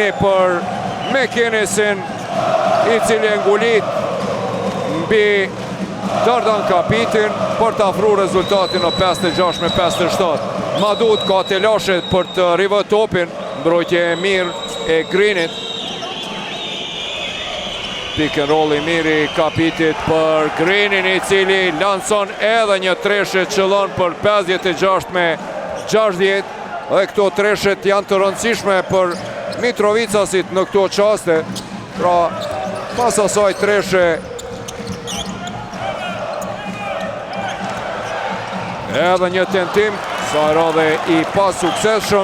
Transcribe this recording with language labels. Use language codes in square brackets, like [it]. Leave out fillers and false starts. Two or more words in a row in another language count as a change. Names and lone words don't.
[sq] Altini për McKinnisin. i cili e ngulit mbi Dardan Kapitin për të afru rezultatin në 56-57. Madut ka të lashet për të rivë topin, mbrojtje e mirë e Greenit. [en] Pick and roll [sq] i mirë i Kapitit për Greenin, i cili lanson edhe një treshe qëllon për 56-60. Dhe këto treshet janë të rëndësishme për Mitrovicasit në këto qaste. Pra, pas asaj treshe edhe një tentim, sa radhe i pas sukseshëm.